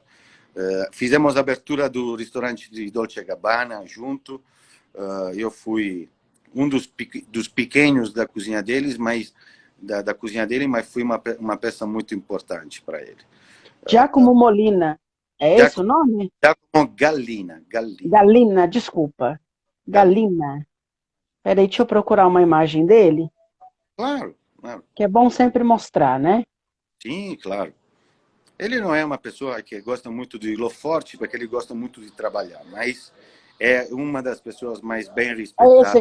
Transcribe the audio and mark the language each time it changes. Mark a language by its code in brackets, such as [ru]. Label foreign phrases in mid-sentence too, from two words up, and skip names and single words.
[pt] Fizemos a abertura do restaurante de Dolce Gabbana junto. Eu fui um dos pequenos da cozinha deles, mas da cozinha dele, mas fui uma peça muito importante para ele. Giacomo Molina. É esse o Giacomo, nome? Giacomo Gallina, Gallina. Galina, desculpa. Gallina. Galina. Peraí, deixa eu procurar uma imagem dele, Claro, claro. que é bom sempre mostrar, né? Sim, claro. Ele não é uma pessoa que gosta muito de forte, porque ele gosta muito de trabalhar, mas é uma das pessoas mais bem É esse